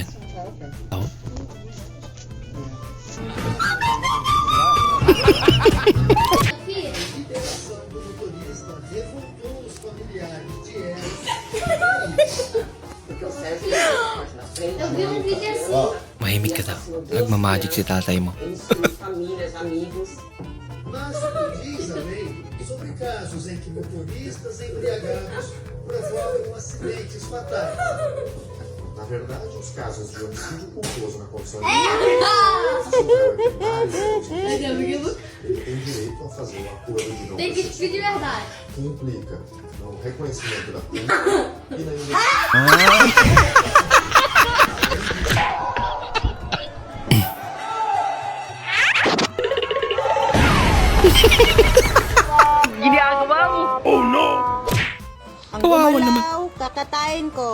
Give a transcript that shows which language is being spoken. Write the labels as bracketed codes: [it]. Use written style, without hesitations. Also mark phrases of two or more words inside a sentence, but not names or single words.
[tl] Tao. Mahimik ka daw. Nagmamagic si tatay mo. [pt] Mas diz a lei sobre casos em que motoristas embriagados provocam acidentes fatais. Na verdade, os casos de homicídio culposo na condição de ele tem direito a fazer um acordo de não Tem que de verdade. que implica no reconhecimento da pena e na [tl] Ginagawa mo. [en] Oh no! [tl] Ang Kawawa naman. gumalaw, kakatayin ko.